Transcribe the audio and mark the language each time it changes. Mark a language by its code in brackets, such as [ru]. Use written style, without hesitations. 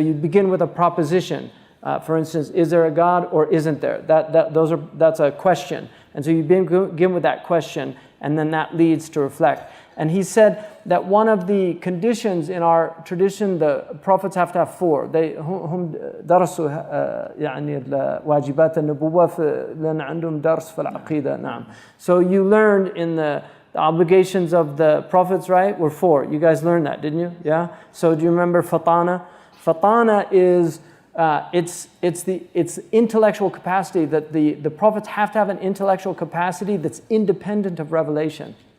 [en] So you begin with a proposition. For instance, is there a God or isn't there? That's a question. And so you begin with that question, and then that leads to reflect. And he said that one of the conditions in our tradition, the prophets have to have four. [ar] هم درسوا يعني واجبات النبوة لأن عندهم درس في العقيدة. نعم. [en] So you learned in the obligations of the prophets, right? Were four. You guys learned that, didn't you? Yeah. So do you remember fatana? Fatana is it's intellectual capacity that the prophets have to have an intellectual capacity that's independent of revelation.